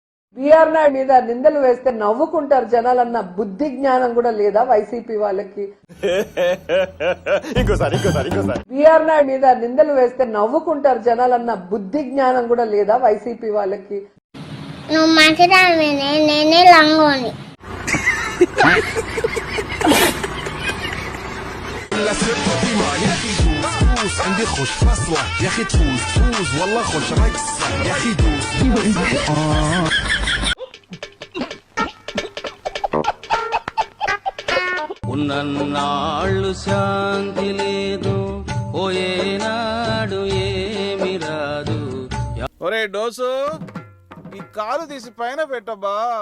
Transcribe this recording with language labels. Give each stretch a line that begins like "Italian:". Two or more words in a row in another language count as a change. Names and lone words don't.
Telugu: బిఆర్ నాయుడు మీద నిందలు వేస్తే నవ్వుకుంటారు జనాలన్న బుద్ధి జ్ఞానం కూడా లేదా వైసీపీ వాళ్ళకి? బిఆర్ నాయుడు మీద నిందలు వేస్తే నవ్వుకుంటారు జనాలన్న బుద్ధి జ్ఞానం కూడా లేదా వైసీపీ వాళ్ళకి? నువ్వు మంచిదానివేనే, నేనే లంగోని.
Arabic: عندي خوش فصلة يا اخي تفوز فوز والله خوش رقصة يا اخي دوس
Telugu: ఉన్నన్నాళ్ళు శాంతి లేదు పోయేనాడు ఏమి రాదు. ఒరే డోసు, ఈ కాలు తీసి పైన పెట్టబ్బా.